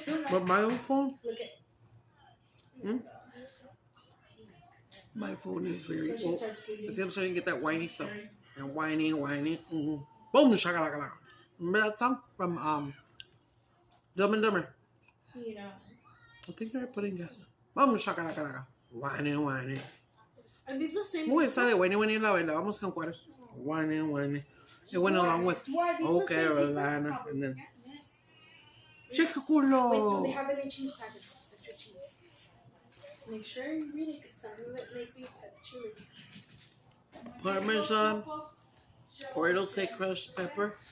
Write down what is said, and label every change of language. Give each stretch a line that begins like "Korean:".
English: But my own phone, my phone is very old. See, I'm starting to get that whiny stuff. And whiny. Boom, shakalaka. Remember that song from Dumb and Dumber? Yeah. I think they're putting gas. Boom, shakalaka. Whiny. And these the same.
Spanish: Muy esa de whiny la bailábamos en Juárez.
English: Whiny. It went along with Okay, Carolina, and then Chicaculo. Wait, do they have any cheese packets? Extra cheese. Make sure you read it because some of it may be chili. Parmesan, or it'll say crushed pepper.